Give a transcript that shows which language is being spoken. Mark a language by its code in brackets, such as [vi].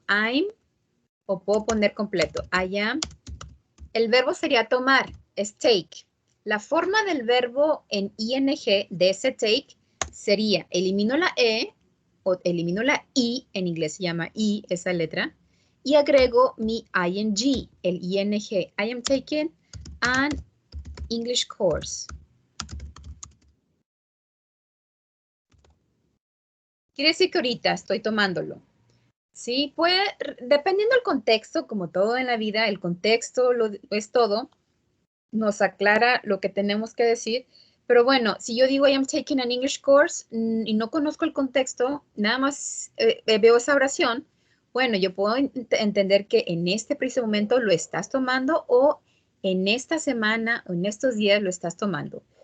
[es] I'm, o puedo poner completo. [en] I am. [es] El verbo sería tomar, es take. La forma del verbo en ing de ese take sería, elimino la e, o elimino la i, en inglés se llama i, esa letra, y agrego mi ing, el ing. [en] I am taking an English course. [es] Quiere decir que ahorita estoy tomándolo. Sí, puede, dependiendo del contexto, como todo en la vida, el contexto es todo, nos aclara lo que tenemos que decir. Pero bueno, si yo digo [en] I am taking an English course [es] y no conozco el contexto, nada más veo esa oración, bueno, yo puedo entender que en este preciso momento lo estás tomando o en esta semana o en estos días lo estás tomando.